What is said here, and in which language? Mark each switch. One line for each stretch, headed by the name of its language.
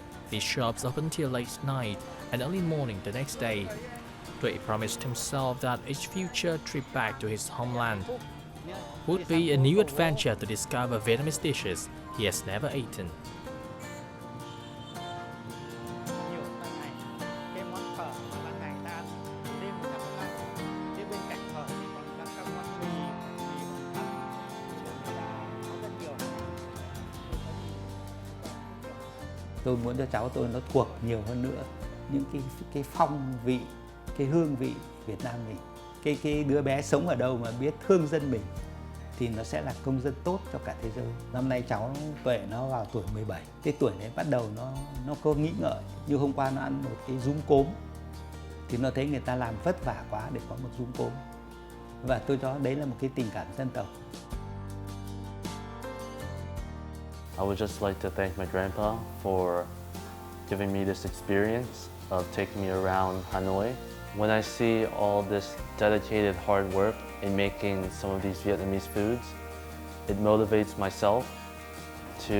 English: These shops open till late night and early morning the next day. Tuệ promised himself that each future trip back to his homeland would be a new adventure to discover Vietnamese dishes he has never eaten.
Vietnamese: Cái món phở mà ban ngày ta ăn, đêm người ta không ăn. Thế bên cạnh phở thì còn các món mì có rất nhiều. Tôi muốn cho cháu tôi nó thuộc nhiều hơn nữa những cái phong vị, cái hương vị Việt Nam mình. Cái đứa bé sống ở đâu mà biết thương dân mình thì nó sẽ là công dân tốt cho cả thế giới. Năm nay cháu Tuệ nó vào tuổi 17. Cái tuổi đấy bắt đầu nó có nghĩ ngợi. Như hôm qua nó ăn một cái rúm cốm thì nó thấy người ta làm vất vả quá để có một rúm cốm. Và tôi cho đấy là một cái tình cảm dân tộc.
English: I would just like to thank my grandpa for giving me this experience of taking me around Hanoi. When I see all this dedicated hard work in making some of these Vietnamese foods, it motivates myself to try and work hard